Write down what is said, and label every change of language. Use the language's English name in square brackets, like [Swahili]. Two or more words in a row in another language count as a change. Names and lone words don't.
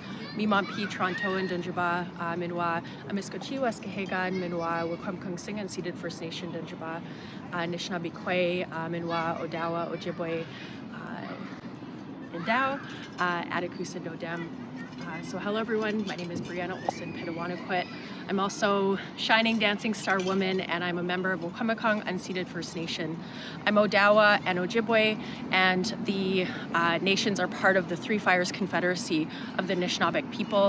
[Ojibwa] Mimon P Toronto and Dunjaba Minwa Amiskochi Weskahegan Minwa Wakwamkung Sing and Seated First Nation Dunjaba Nishnabi Kwe Minwa Odawa Ojibwe Indao Atakusa Nodem. [English] So hello everyone, my name is Brianna Olson Petawanequit. I'm also Shining Dancing Star Woman and I'm a member of Wakwamkong Unceded First Nation. I'm Odawa and Ojibwe and the nations are part of the Three Fires Confederacy of the Anishinaabeg people.